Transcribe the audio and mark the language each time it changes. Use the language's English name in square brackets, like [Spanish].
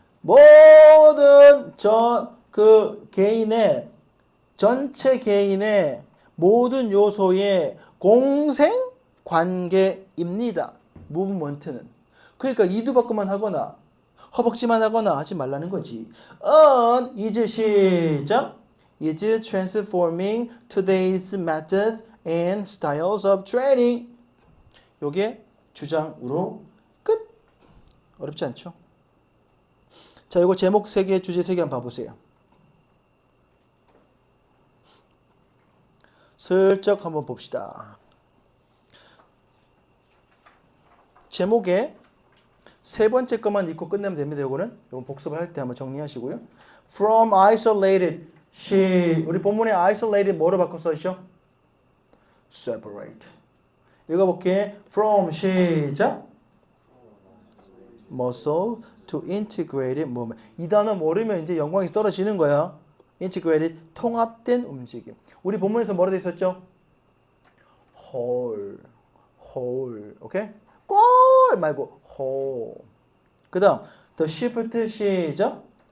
[Korean] 모든 그 개인의 전체 개인의 모든 요소의 공생 관계입니다. 무브먼트는. 그러니까 이두박근만 하거나 허벅지만 하거나 하지 말라는 거지. [English] is [Korean] 시작. [English] is transforming today's method and styles of training. [Korean] 요게 주장으로 끝. 어렵지 않죠? 자, 이거 제목 3개, 주제 3개 한번 봐보세요. 슬쩍 한번 봅시다. 제목에 세 번째 것만 읽고 끝내면 됩니다. 요거는 복습을 할 때 한번 정리하시고요. [English] From isolated, [Korean] 우리 본문에 [English] isolated [Korean] 뭐로 바꿔 써있죠? [English] separate. [Korean] 읽어볼게. [English] From [Korean] 시작. [English] muscle to integrated movement. [Korean] 이 단어 모르면 이제 영광이 떨어지는 거야. [English] integrated, [Korean] 통합된 움직임. 우리 본문에서 뭐라 돼 있었죠? [English] whole. [Korean] 오케이? 꼴 말고 whole. 그 다음 [English] the shift [Korean] 시작.